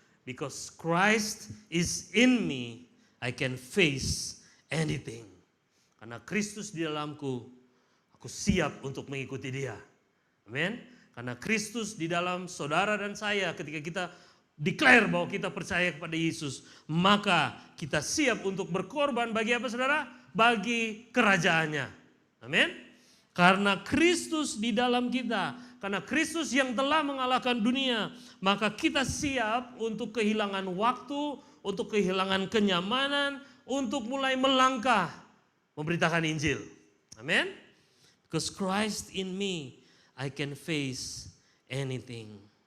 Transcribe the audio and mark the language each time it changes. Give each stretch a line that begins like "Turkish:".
English: Because Christ is in me, I can face anything.
Indonesian: Karena Kristus di dalamku, aku siap untuk mengikuti Dia. Amen. Karena Kristus di dalam saudara dan saya, ketika kita declare bahwa kita percaya kepada Yesus, maka kita siap untuk berkorban bagi apa saudara? Bagi kerajaannya. Amin. Karena Kristus di dalam kita, karena Kristus yang telah mengalahkan dunia, maka kita siap untuk kehilangan waktu, untuk kehilangan kenyamanan, untuk mulai melangkah memberitakan Injil. Amin.
English: Because Christ in me, I can face anything.